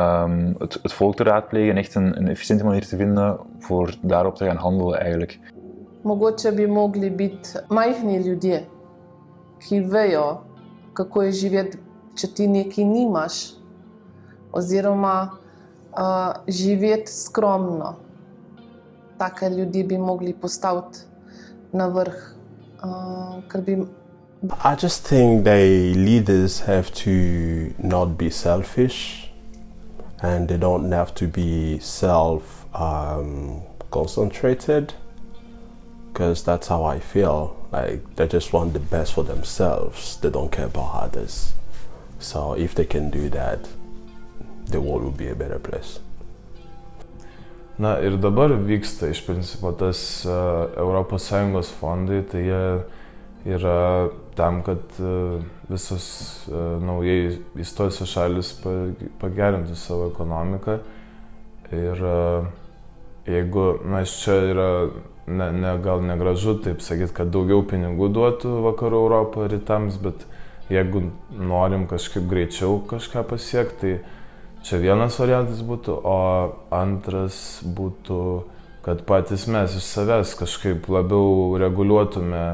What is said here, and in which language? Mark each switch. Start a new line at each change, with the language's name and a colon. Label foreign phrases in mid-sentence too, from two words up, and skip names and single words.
Dutch: het volk te raadplegen en echt een efficiënte manier te vinden voor daarop te gaan handelen eigenlijk.
Slovenian: Mogoče bi mogli biti majhni ljudje, ki vejo, kako je živeti, če ti nekaj nimaš, oziroma živeti skromno. Take ljudi bi mogli postaviti na vrh, ker bi...
English: I just think leaders have to not be selfish, and they don't have to be concentrated, because that's how I feel. Like they just want the best for themselves. They don't care about others. So if they can do that, the world will be a better place.
Lithuanian: Na ir dabar vyksta iš principo tas ES fondai, tai jie yra tam, kad visos naujai įstojusios šalis pagerintų savo ekonomiką. Ir jeigu, čia yra gal negražu taip sakyti, kad daugiau pinigų duotų Vakarų Europą rytams, bet jeigu norim kažkaip greičiau kažką pasiekti, tai čia vienas variantas būtų, o antras būtų, kad patys mes iš savęs kažkaip labiau reguliuotume.